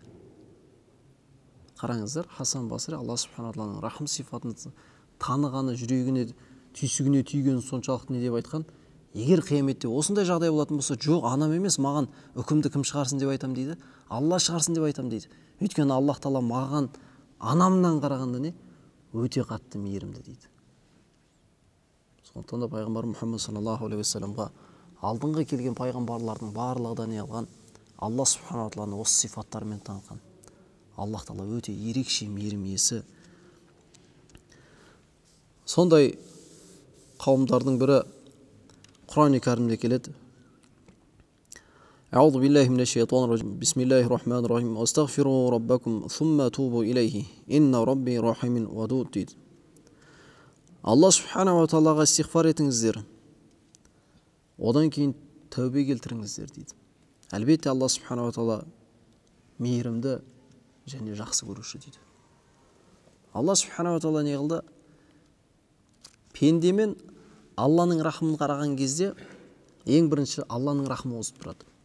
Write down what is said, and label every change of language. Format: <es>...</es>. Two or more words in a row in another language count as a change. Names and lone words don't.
<kk>Қараңыздар, Хасан Басри</kk> <ar>الله سبحانه وتعالى</ar> <kk>рахым сифатын танығаны, жүрегіне, түйсігіне түйгені соншалықты не деп айтқан: егер қияметте осындай жағдай болатын болса, жоқ, анам емес, маған үкімді кім шығарсын деп айтам дейді, Алла шығарсын деп айтам дейді. Өйткені Аллах Тағала маған анамнан қарағанда не өте қатты мейірімді дейді. Сондықтан да пайғамбар Мұхаммад</kk> <ar>صلى الله عليه وسلم</ar> <kk>алдыңғы келген пайғамбарлардың барлығы да не алған?</kk> <ar>الله سبحانه وتعالى</ar> <kk>осы сифаттарымен танытқан. Аллах Тағала өте ерекше мейірім иесі. Сондай қауымдардың бірі Құран-ы Кәрімде келеді:</kk> <ar>أعوذ بالله من الشيطان الرجيم. بسم الله الرحمن الرحيم استغفروا ربكم ثم توبوا إليه. إن ربي رحيم ودود дейді. الله سبحانه وتعالى</ar> <kk>истигфар етіңіздер, одан кейін тәубе келтіріңіздер дейді. Әлбетте</kk> <ar>الله سبحانه وتعالى</ar> <kk>мейірімді және жақсы көруші дейді.</kk> <ar>الله سبحانه وتعالى</ar> <kk>не қылды? Пендемен Алланың рахымын қараған кезде ең бірінші Алланың рахымы озып тұрады.</kk>